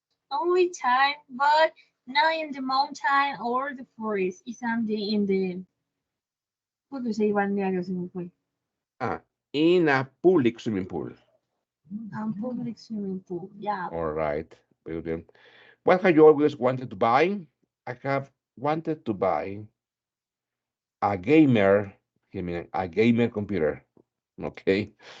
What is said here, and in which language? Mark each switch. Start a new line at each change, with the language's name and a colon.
English: Only time, but not in the mountain or the forest. It's in the
Spanish: ¿cómo se llama balneario? Se me fue.
English: Ah, in a public swimming pool. Public swimming pool. Yeah. All right, very good. What have you always wanted to buy? I have wanted to buy a gamer, okay, Miriam, a gamer computer. Okay.